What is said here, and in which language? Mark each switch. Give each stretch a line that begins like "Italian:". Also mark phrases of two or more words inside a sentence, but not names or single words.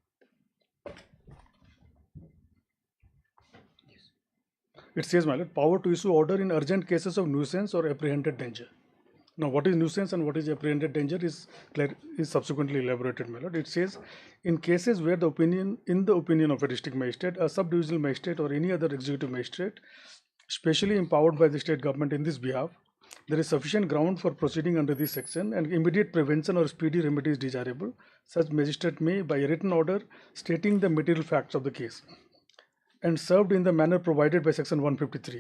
English: It says, my lord, power to issue order in urgent cases of nuisance or apprehended danger. Now, what is nuisance and what is apprehended danger is subsequently elaborated, my lord. It says, in cases where in the opinion of a district magistrate, a subdivisional magistrate, or any other executive magistrate, specially empowered by the state government in this behalf, there is sufficient ground for proceeding under this section, and immediate prevention or speedy remedy is desirable. Such magistrate may, by a written order stating the material facts of the case, and served in the manner provided by section 153.